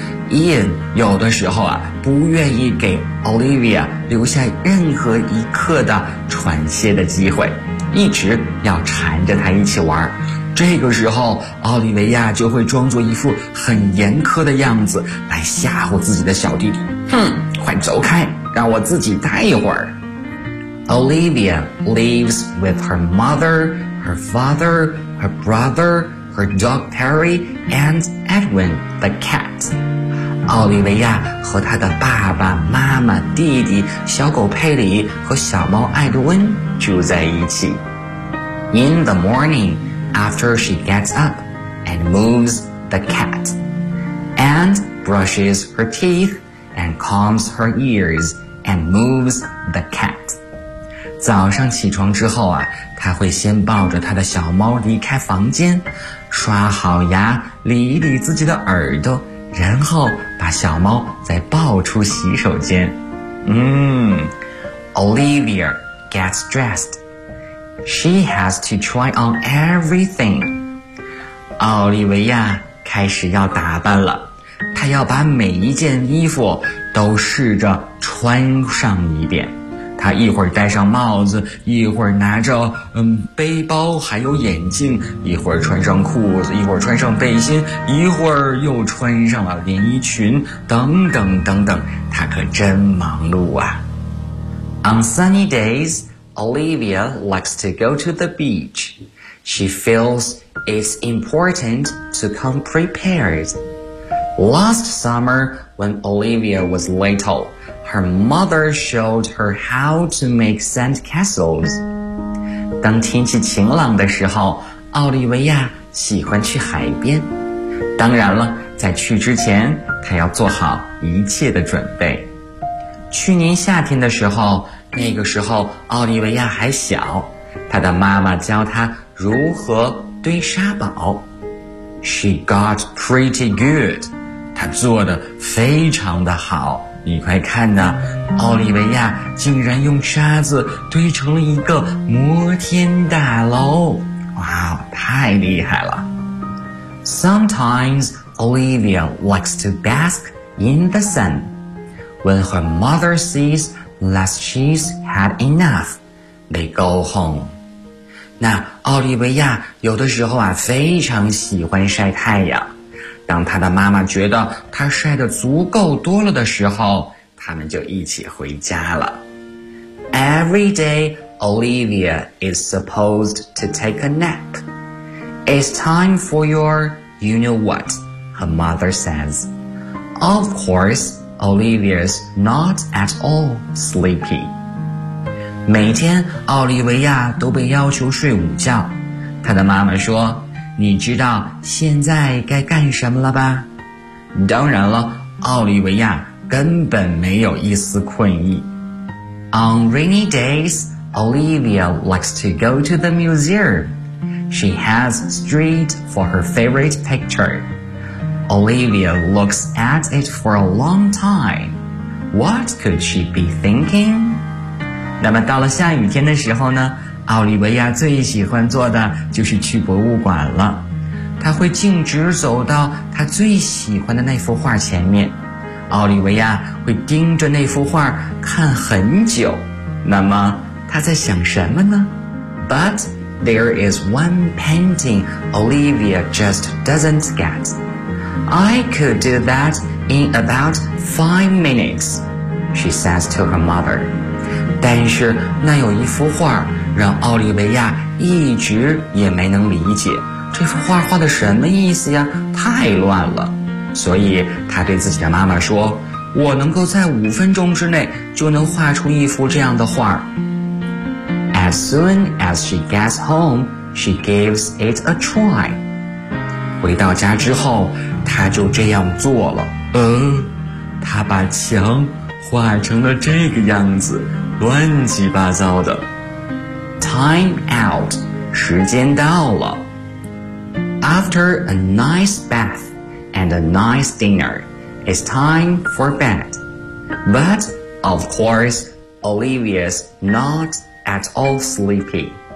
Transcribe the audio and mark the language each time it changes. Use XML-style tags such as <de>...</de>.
<zh>Ian 有的时候啊，不愿意给 Olivia 留下任何一刻的喘息的机会，一直要缠着她一起玩。这个时候奥利维亚就会装作一副很严苛的样子来吓唬自己的小弟弟，哼，快走开，让我自己待一会儿。</zh> <en>Olivia lives with her mother, her father, her brother, her dog Perry, and Edwin the cat.</en> <zh>奥利维亚和她的爸爸妈妈弟弟小狗佩里和小猫艾德温住在一起。</zh> <en>In the morning, after she gets up and moves the cat and brushes her teeth and combs her ears and moves the cat.</en> <zh>早上起床之后啊，他会先抱着他的小猫离开房间，刷好牙，理一理自己的耳朵，然后把小猫再抱出洗手间。</zh> <en>Olivia gets dressed. She has to try on everything.</en> <zh>奥利维亚开始要打扮了，她要把每一件衣服都试着穿上一遍。他一会儿戴上帽子，一会儿拿着背包还有眼镜，一会儿穿上裤子，一会儿穿上背心，一会儿又穿上了连衣裙，等等等等，他可真忙碌啊。</zh> <en>On sunny days, Olivia likes to go to the beach. She feels it's important to come prepared. Last summer, when Olivia was little,Her mother showed her how to make sand castles.</en> <zh>当天气晴朗的时候，奥利维亚喜欢去海边。当然了，在去之前，她要做好一切的准备。去年夏天的时候，那个时候奥利维亚还小，她的妈妈教她如何堆沙堡。</zh> <en>She got pretty good.</en> <zh>她做得非常的好。你快看呐，奥利维亚竟然用沙子堆成了一个摩天大楼。哇，太厉害了。</zh> <en>Sometimes Olivia likes to bask in the sun. When her mother sees that she's had enough, they go home.</en> <zh>那奥利维亚有的时候啊，非常喜欢晒太阳。当他的妈妈觉得他晒得足够多了的时候，他们就一起回家了。</zh> <en>Every day, Olivia is supposed to take a nap. It's time for your you-know-what, her mother says. Of course, Olivia's not at all sleepy.</en> <zh>每天奥利维亚都被要求睡午觉，他的妈妈说，你知道现在该干什么了吧？当然了，奥利维亚根本没有一丝困意。</zh> <en>On rainy days, Olivia likes to go to the museum. She has street for her favorite picture. Olivia looks at it for a long time. What could she be thinking?</en> <zh>那么到了下雨天的时候呢？奥利维亚最喜欢做的就是去博物馆了，他会径直走到他最喜欢的那幅画前面，奥利维亚会盯着那幅画看很久，那么他在想什么呢？</zh> <en>But there is one painting Olivia just doesn't get. I could do that in about 5 minutes, she says to her mother.</en> <zh>但是那有一幅画让奥利维亚一直也没能理解，这幅画画的什么意思呀，太乱了。所以他对自己的妈妈说，我能够在5分钟之内就能画出一幅这样的画。</zh> <en>As soon as she gets home, she gives it a try.</en> <zh>回到家之后，他就这样做了。他把墙画成了这个样子，乱七八糟的。</zh> <en>Time out,</en> <zh>时间到了。</zh> <en>After a nice bath and a nice dinner, it's time for bed. But, of course, Olivia's not at all sleepy.</en>